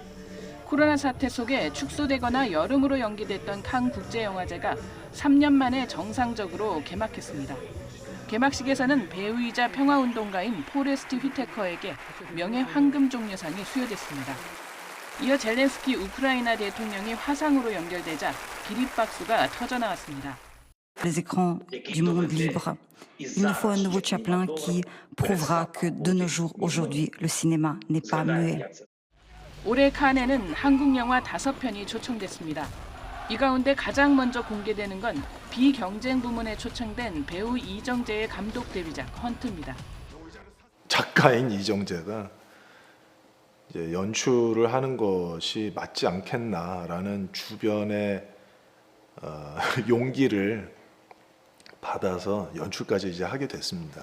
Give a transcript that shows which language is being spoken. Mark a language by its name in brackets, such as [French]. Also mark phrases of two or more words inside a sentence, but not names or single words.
[Korean] 코로나 사태 속에 축소되거나 여름으로 연기됐던 칸 국제영화제가 3년 만에 정상적으로 개막했습니다. 개막식에서는 배우이자 평화운동가인 포레스트 휘테커에게 명예 황금 종려상이 수여됐습니다. 이어 젤렌스키 우크라이나 대통령이 화상으로 연결되자 기립박수가 터져나왔습니다. [French] Les écrans du monde libre. Il nous faut un nouveau Chaplin qui prouvera que de nos jours aujourd'hui le cinéma n'est pas muet. [Korean] 올해 칸에는 한국 영화 5편이 초청됐습니다. 이 가운데 가장 먼저 공개되는 건 비경쟁 부문에 초청된 배우 이정재의 감독 데뷔작 헌트입니다. 작가인 이정재가 이제 연출을 하는 것이 맞지 않겠나라는 주변의 용기를 받아서 연출까지 이제 하게 됐습니다.